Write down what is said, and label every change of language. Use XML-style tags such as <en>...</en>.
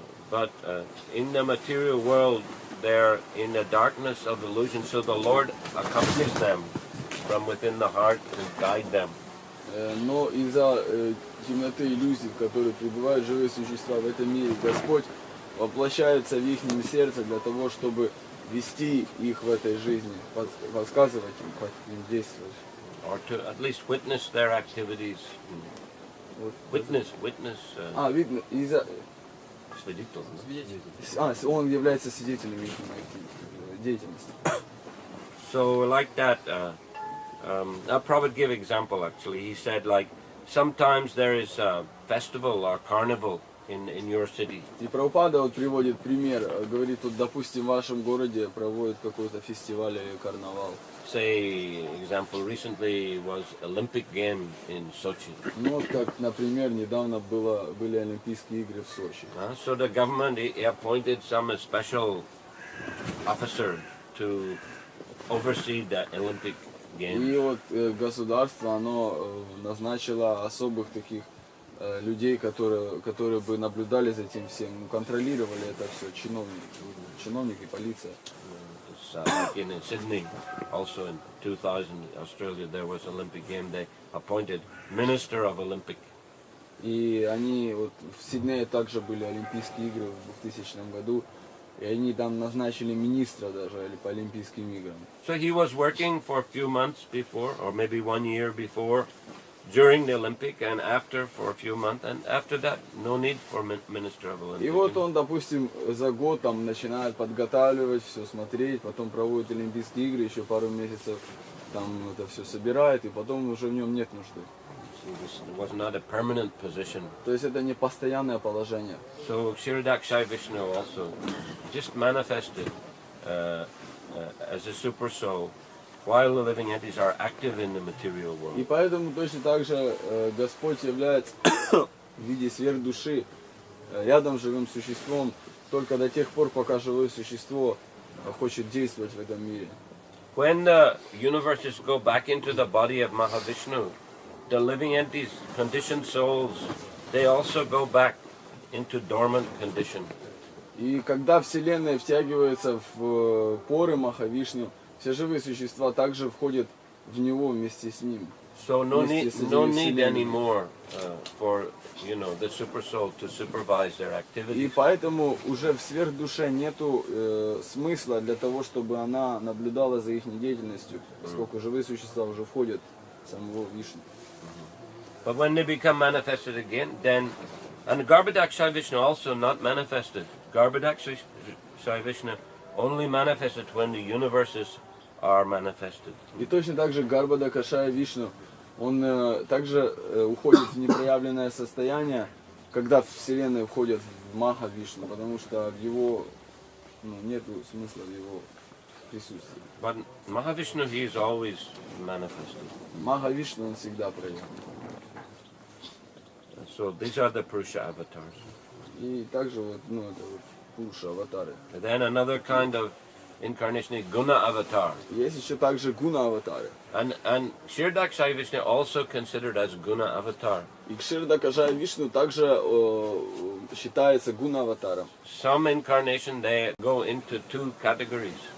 <en>But in the material world, they're in the darkness of illusion, so the Lord accompanies them from within the heart to guide them.</en> <ru>Но из-за темноты иллюзий, в которой пребывают живые существа в этом мире, Господь воплощается в их сердце для того, чтобы вести их в этой жизни, подсказывать им, как им действовать.</ru> <en>Or to at least witness their activities. Witness.</en> <ru>Видно, из-за... Свидетель. Он является свидетелем их деятельности.</ru> <en>So like that, I'll probably give example actually. He said like, sometimes there is a festival or carnival in your city.</en> <ru>И Прабхупада вот приводит пример, говорит, вот допустим в вашем городе проводят какой-то фестиваль или карнавал.</ru> <en>Say, example, recently was Olympic game in Sochi.</en> <ru>Ну вот как, например, недавно были Олимпийские игры в Сочи.</ru> <en>So the government he appointed some special officer to oversee the Olympic games.</en> <ru>И вот государство, оно назначило особых таких людей, которые бы наблюдали за этим всем, контролировали это все, чиновники, полиция.</ru> <en>Like in Sydney, also in 2000, Australia, there was Olympic game. They appointed Minister of Olympic.</en> <ru>И они вот в Сиднее также были Олимпийские игры в 2000 году, и они там назначили министра даже по Олимпийским играм.</ru> <en>So he was working for a few months before, or maybe 1 year before, during the Olympic, and after for a few months, and after that, no need for Minister of Olympic.</en> <ru>И вот он, допустим, за год там начинает подготавливать, все смотреть, потом проводит Олимпийские игры, еще пару месяцев там это все собирает, и потом уже в нем нет нужды.</ru> <en>It was not a permanent position.</en> <ru>То есть это не постоянное положение.</ru> <en>So Kshirodakshaya Vishnu also just manifested as a super soul, while the living entities are active in the material world.</en> <ru>И поэтому точно так же Господь является в виде сверхдуши рядом с живым существом только до тех пор, пока живое существо хочет действовать в этом мире.</ru> <en>When the universes go back into the body of Mahavishnu, the living entities, conditioned souls, they also go back into dormant condition.</en> <ru>И когда Вселенная втягивается в поры Махавишну, все живые существа также входят в него вместе с ним.</ru> <en>So no need anymore for the super soul to supervise their</en> <ru>И</ru> <en>activities.</en> <ru>поэтому уже в сверхдуше нету смысла для того, чтобы она наблюдала за их деятельностью, поскольку живые существа уже входят в самого Вишну.</ru> <en>But when they become manifested again, then, and Garbhodakshaya Vishnu also not manifested. Garbhodakshaya Vishnu only manifested when the universes are manifested.</en> <ru>И точно так же Гарбада Кашая Вишну, он также уходит в непроявленное состояние, когда Вселенная входит в Маха Вишну, потому что в его, нет смысла в его присутствии.</ru> <en>But Mahavishnu, he is always manifested.</en> <ru>Маха Вишну он всегда проявлен.</ru> <en>So these are the Purusha avatars.</en> <ru>И также вот, это вот Пуруша, аватары.</ru> <en>And then another kind of incarnation is Guna avatar.</en> <ru>Есть еще также Гуна аватары.</ru> <en>And Kshirdakshai Vishnu also considered as Guna avatar.</en> <ru>И Кширда Кашая Вишну также считается Гуна аватаром.</ru> <en>Some incarnation they go into two categories.</en>